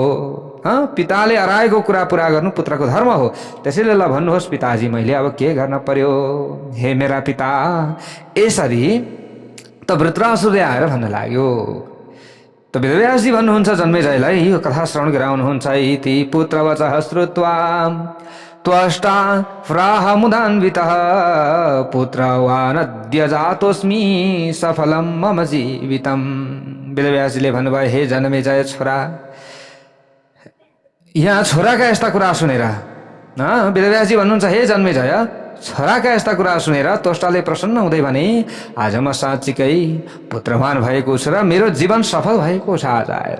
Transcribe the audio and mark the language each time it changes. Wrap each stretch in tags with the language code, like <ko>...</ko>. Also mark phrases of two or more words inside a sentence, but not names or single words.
<ne>पिताले अराएको कुरा पुरा गर्नु पुत्रको धर्म हो। त्यसैले ल भन्नुहोस् पिताजी, मैले अब के गर्न पर्यो? हे मेरा पिता, यसरी त वृत्रासुरले आएर भन्न लाग्यो। त वेदव्यासजी भन्नुहुन्छ जन्मेजयलाई यो कथा श्रवण गराउनुहुन्छ।</ne> <sa>इति पुत्रवचः श्रुत्वा त्वष्टा प्राहमुदान्वितः पुत्रवानद्य जातोऽस्मि सफलं मम जीवितम्।</sa> <ne>वेदव्यासजीले भन्नुभयो, हे जन्मेजय छोरा, यहाँ छोराका यस्ता कुरा सुनेर, वेदव्यासजी भन्नुहुन्छ, हे जन्मेजय छोराका यस्ता कुरा सुनेर त्वष्टाले प्रसन्न हुँदै भने, आज म साँच्चीकै पुत्रवान भएको छु र मेरो जीवन सफल भएको छ आज आएर।</ne>